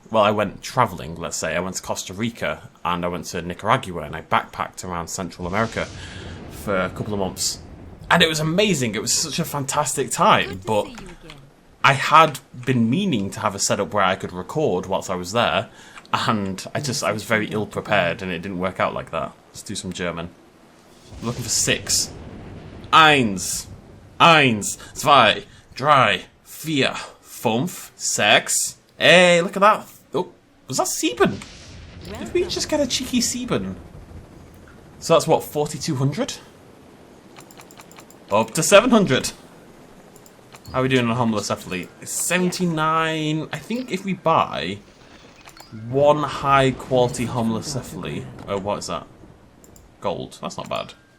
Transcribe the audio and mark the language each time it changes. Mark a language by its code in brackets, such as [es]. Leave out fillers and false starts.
[en] Well, I went travelling, let's say. I went to Costa Rica, and I went to Nicaragua, and I backpacked around Central America for a couple of months. And it was amazing. It was such a fantastic time, but I had been meaning to have a setup where I could record whilst I was there, and I was very ill prepared, and it didn't work out like that. Let's do some German. I'm looking for 6. [de] Eins, zwei, drei, vier, fünf, sechs. [en] Hey, look at that. Oh, was that Sieben? Did we just get a cheeky Sieben? So that's what, 4,200? Up to 700. How are we doing on homilocephaly? 79. I think if we buy 1 high quality homilocephaly. Oh, what is that? Gold. That's not bad.